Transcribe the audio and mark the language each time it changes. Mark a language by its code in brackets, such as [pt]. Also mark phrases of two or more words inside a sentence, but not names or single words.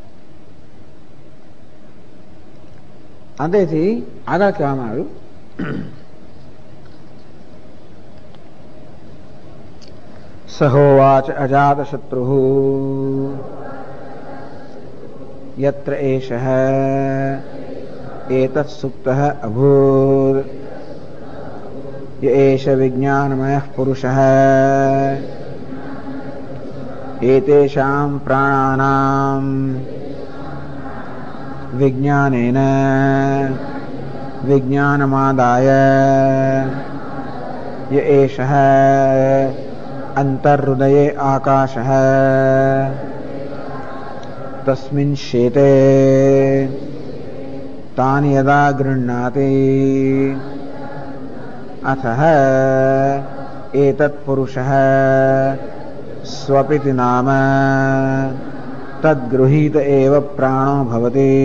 [gu] અંતેથી આગળ કહેવામાં આવ્યું [sa] સહોવાચ અજાત શત્રુ યત્ર એષઃ એતत् સુપ્તઃ અભૂત એષ વિજ્ઞાનમયઃ પુરુષઃ એતેષાં પ્રાણાનાં विज्ञानेन विज्ञानमादाय य एषः अंतर्हृदये आकाशः तस्मिन् शेते तान् यदा गृह्णाति अथः एतत्पुरुषः स्वपिति नाम तद्गृहीत एव प्राणो भवति।